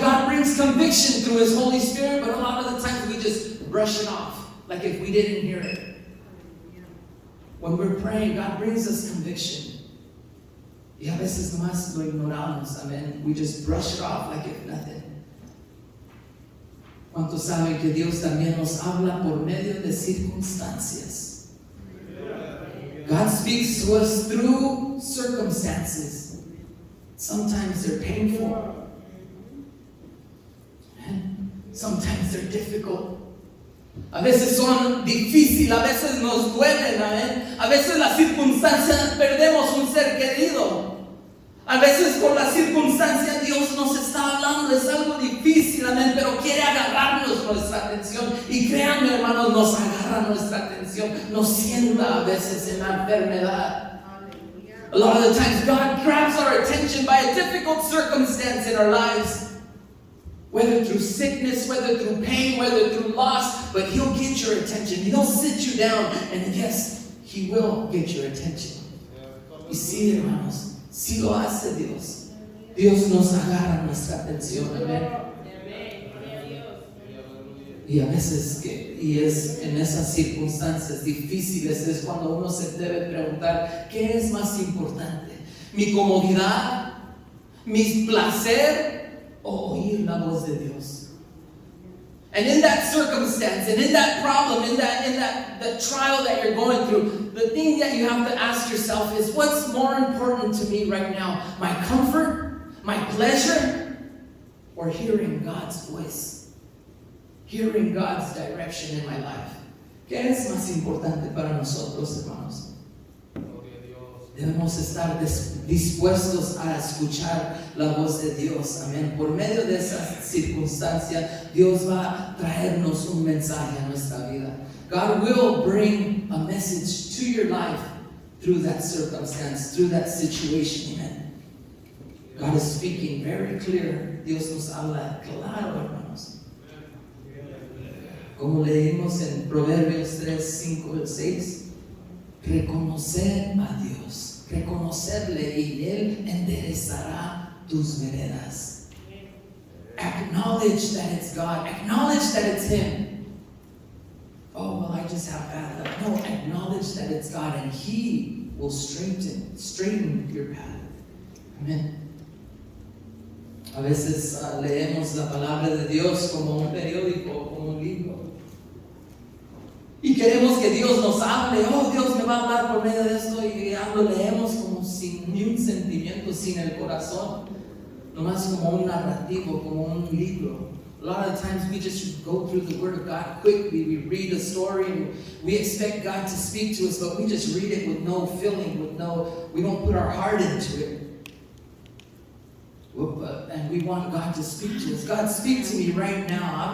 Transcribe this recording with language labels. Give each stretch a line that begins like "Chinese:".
English: God brings conviction through His Holy Spirit, but a lot of the times we just brush it off, like if we didn't hear it. When we're praying, God brings us conviction.
Spanish: Y a veces nomás lo ignoramos, amen.
English: We just brush it off like if nothing.
Spanish: ¿Cuántos saben que Dios también nos habla por medio de circunstancias?
English: God speaks to us through circumstances. Sometimes they're painful. Sometimes they're difficult.
Spanish: A veces son difíciles, a veces nos duelen, amén. A veces las circunstancias perdemos un ser querido. A veces por las circunstancias Dios nos está hablando, es algo difícil, amén, pero quiere agarrarnos nuestra atención. Y créanme, hermanos, nos agarra nuestra atención, nos sienta a veces en la enfermedad.
English: A lot of the times God grabs our attention by a difficult circumstance in our lives. Whether through sickness, whether through pain, whether through loss, but He'll get your attention. He'll sit you down, and yes, He will get your attention.
Spanish: Y sí, hermanos, sí lo hace Dios. Dios nos agarra nuestra atención, amén. Y a veces, y es en esas circunstancias difíciles, es cuando uno se debe preguntar, ¿qué es más importante? ¿Mi comodidad? ¿Mi placer? O oír la voz de Dios.
English: And in that circumstance, and in that problem, in that trial that you're going through, the thing that you have to ask yourself is, what's more important to me right now? My comfort, my pleasure, or hearing God's voice? Hearing God's direction in my life.
Spanish: ¿Qué es más importante para nosotros, hermanos? Debemos estar dispuestos a escuchar la voz de Dios. Amén. Por medio de esa circunstancia, Dios va a traernos un mensaje a nuestra vida.
English: God will bring a message to your life through that circumstance, through that situation. Amen. God is speaking very clear.
Spanish: Dios nos habla claro, hermanos. Como leímos en Proverbios 3, 5 y 6. Reconocer a Dios, reconocerle y Él enderezará tus veredas.
English: Acknowledge that it's God, acknowledge that it's Him. Oh, well, I just have bad luck. No, acknowledge that it's God and He will straighten your path. Amen.
Spanish: A veces leemos la palabra de Dios como un periódico, como un libro. Y queremos que Dios nos hable. Oh, Dios me va a hablar por medio de esto. Y lo leemos como sin ni un sentimiento, sin el corazón. Nomás como un narrativo, como un libro.
English: A lot of times we just go through the Word of God quickly. We read a story and we expect God to speak to us, but we just read it with no feeling, we don't put our heart into it. And we want God to speak to us. God, speak to me right now.